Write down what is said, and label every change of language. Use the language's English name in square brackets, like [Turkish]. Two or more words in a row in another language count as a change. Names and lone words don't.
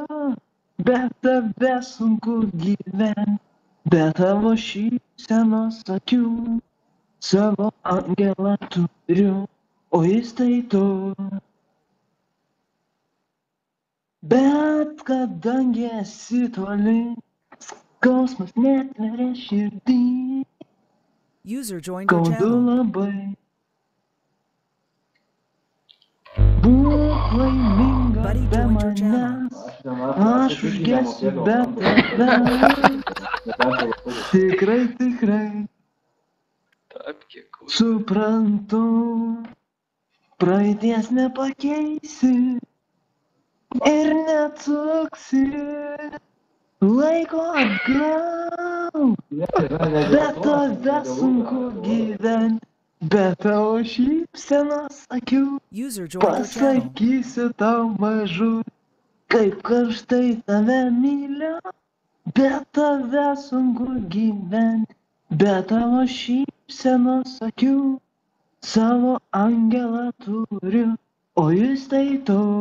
[Lithuanian] Bet tave sunku gyventi, bet tavo šypsenos akių savo angelą turiu, o jis tai tu. Bet kadangi esi toli, skausmas netveria širdį, [English] User joined your [Lithuanian] skaudu [English] channel. [Lithuanian] labai. Būk laiminga [English] Buddy [Lithuanian] be [English] joined your channel. [Lithuanian] manęs, aš užgesiu be tavęs. Tikrai, tikrai, suprantu, praeities nepakeisi ir neatsuksi laiko atgal. Bet tave sunku gyventi, bet tavo šypsenos akių [English] User joined your channel. [Lithuanian] pasakysiu tau mažu, kaip karštai tave myliu. Bet tave sunku gyventi, bet tavo šypsenos akių savo angelą turiu, o jis tai tu.